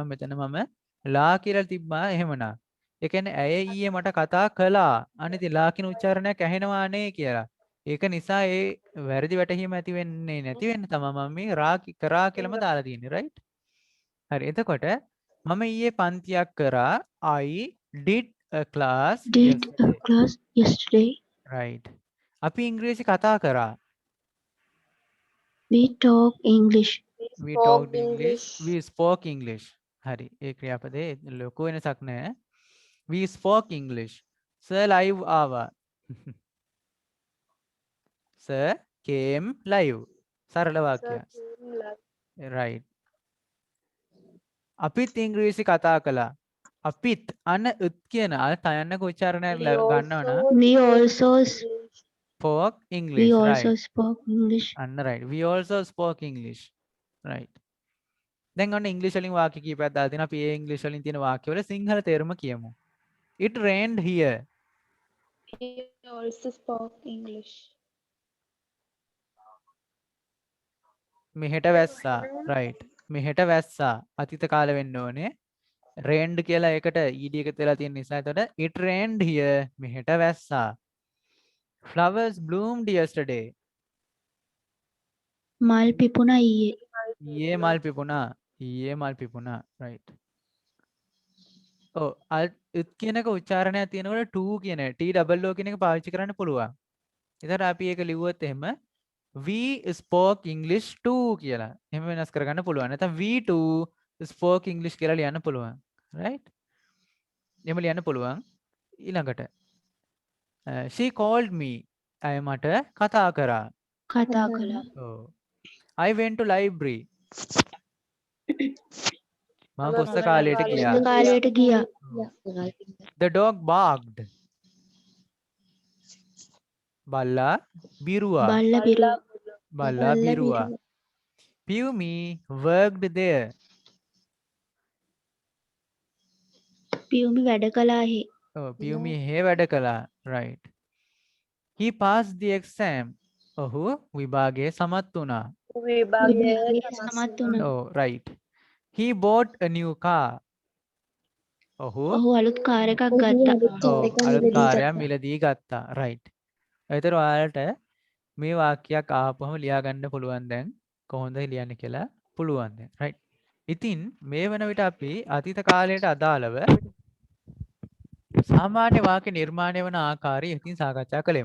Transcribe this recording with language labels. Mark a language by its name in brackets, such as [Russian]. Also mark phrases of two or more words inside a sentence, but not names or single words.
[Sinhala] මෙතන මම ලා කියලා තිබ්බා එහෙමනම්. ඒ කියන්නේ ඇය ඊයේ මට කතා කළා. අනිත් ලා කියන උච්චාරණයක් ඇහෙනවා නේ කියලා. ඒක නිසා ඒ වැරදි වැටහීම ඇති වෙන්නේ නැති වෙන්න තමයි මම මේ කරා කියලාම දාලා තියෙන්නේ. right. හරි. එතකොට මම ඊයේ පන්තියක් කරා. [English] I did a class yesterday. right. [Sinhala] අපි ඉංග්‍රීසි කතා කරා. [English] We talk English. we talked English. We spoke English. [Sinhala] හරි. ඒ ක්‍රියාපදේ ලොකු වෙනසක් නැහැ. [English] We spoke English. Sir live ආවා. Sir came live. [Sinhala] සරල වාක්‍යයක්. right. අපිත් ඉංග්‍රීසි කතා කළා. අපිත් අන උත් කියන අර තයන්නක උච්චාරණය ගන්නවා නම් [English] We also spoke English. spoke English. අන්න right. We also spoke English. right. [Sinhala] දැන් ඔන්න ඉංග්‍රීසි වලින් වාක්‍ය කීපයක් දාලා තිනවා. අපි ඒ ඉංග්‍රීසි වලින් තියෙන වාක්‍ය වල සිංහල තේරුම කියමු. [English] It rained here. We also spoke English. [Sinhala] මෙහෙට වැස්සා. right. මෙහෙට වැස්සා. අතීත කාල වෙන්න ඕනේ. rained කියලා ඒකට ed එක තියලා තියෙන නිසා එතකොට [English] it rained here. [Sinhala] මෙහෙට වැස්සා. [English] Flowers bloomed yesterday. [Sinhala] මල් පිපුණා ඊයේ. ඊයේ මල් පිපුණා. ඊයේ මල් පිපුණා. right. ඔව් උත් කියනක උච්චාරණයක් තියෙනකොට to කියන TOO කියන එක පාවිච්චි කරන්න පුළුවන්. ඒතර අපි ඒක ලිව්වොත් එහෙම [English] we spoke English too [Sinhala] කියලා. එහෙම වෙනස් කරගන්න පුළුවන්. නැත්නම් [English] we too spoke English [Sinhala] කියලා ලියන්න පුළුවන්. right. එහෙම ලියන්න පුළුවන්. ඊළඟට [English] she called me. [Sinhala] අය මට කතා කරා. කතා කළා. ඔව්. [English] I went to library. [Sinhala] මම පුස්තකාලයට ගියා. ගියා. [English] The dog barked. [Sinhala] බල්ලා බිරුවා. බල්ල බිරු බල්ලා බිරුවා. [English] Piyumi worked there. [Sinhala] පියුමි වැඩ කළාහි. Oh, Piyumi he වැඩ කළා. [English] Right. He passed the exam. [Sinhala] ඔහු විභාගයේ සමත් වුණා. විභාගයේ සමත් වුණා. [English] Oh, right. He bought a new car. [Sinhala] ඔහු ඔහු අලුත් කාර් එකක් ගත්තා. අලුත් කාර්යයක් මිලදී ගත්තා. right. ඒතර ඔයාලට මේ වාක්‍යයක් ආපුවම ලියා ගන්න පුළුවන් දැන් කොහොමද ලියන්නේ කියලා පුළුවන් දැන්. right. ඉතින් මේ වන විට අපි අතීත කාලයට අදාළව සාමාන්‍ය වාක්‍ය නිර්මාණය වන ආකාරය ඉතින් සාකච්ඡා කළෙමු.